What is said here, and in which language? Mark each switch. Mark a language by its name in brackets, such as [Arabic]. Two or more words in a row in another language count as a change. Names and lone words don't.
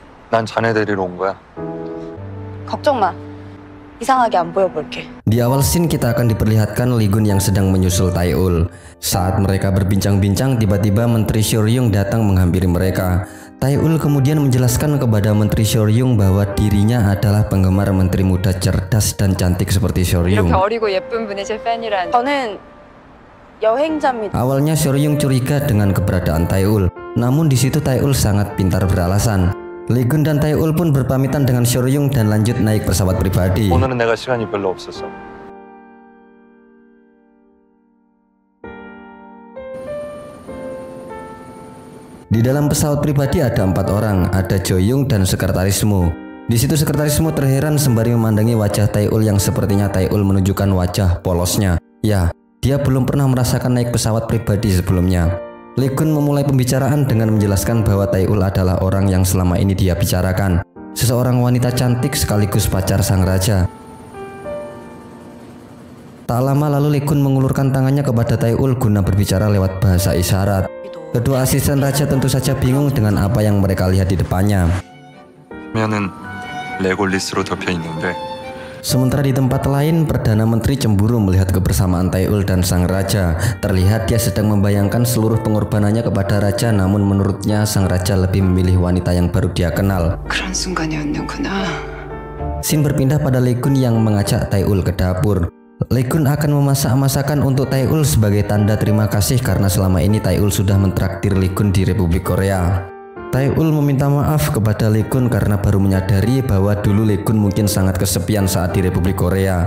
[Korean] 난 자네 데리러 온 거야. 걱정 마. 이상하게 안 보여볼게. [Indonesian] Di awal scene kita akan diperlihatkan Lee Gun yang sedang menyusul Tae-ul. Saat mereka berbincang-bincang, tiba-tiba Menteri Shoryung datang menghampiri mereka. Tae-ul kemudian menjelaskan kepada Menteri Shoryung bahwa dirinya adalah penggemar menteri muda cerdas dan cantik seperti Shoryung. [Korean] 이렇게 어리고 예쁜 분이 제 팬이란. 저는 여행자입니다. [Indonesian] Awalnya Shoryung curiga dengan keberadaan Tae-ul, namun di situ Tae-ul sangat pintar beralasan. Lee Gun dan Tae-ul pun berpamitan dengan Shoryung dan lanjut naik pesawat pribadi. [Korean] 오늘은 내가 시간이 별로 없었어. [Indonesian] Di dalam pesawat pribadi ada 4 orang, ada Joyoung dan sekretaris Mo. Di situ sekretaris Mo terheran sembari memandangi wajah Tae-ul yang sepertinya Tae-ul menunjukkan wajah polosnya. Ya, dia belum pernah merasakan naik pesawat pribadi sebelumnya. Lee Gun memulai pembicaraan dengan menjelaskan bahwa Tae-ul adalah orang yang selama ini dia bicarakan. Seseorang wanita cantik sekaligus pacar sang raja. Tak lama lalu Lee Gun mengulurkan tangannya kepada Tae-ul guna berbicara lewat bahasa isyarat. Kedua asisten raja tentu saja bingung dengan apa yang mereka lihat di depannya. [Korean] 면은 레골리스로 덮여 있는데. [Indonesian] Sementara di tempat lain, Perdana Menteri cemburu melihat kebersamaan Tae-ul dan sang raja. Terlihat dia sedang membayangkan seluruh pengorbanannya kepada raja, namun menurutnya sang raja lebih memilih wanita yang baru dia kenal. [Korean] 그런 순간이었는구나. [Indonesian] Scene berpindah pada Lee Gun yang mengajak Tae-ul ke dapur. Lee Gun akan memasak masakan untuk Tae-ul sebagai tanda terima kasih karena selama ini Tae-ul sudah mentraktir Lee Gun di Republik Korea. Tae-ul meminta maaf kepada Lee Gun karena baru menyadari bahwa dulu Lee Gun mungkin sangat kesepian saat di Republik Korea.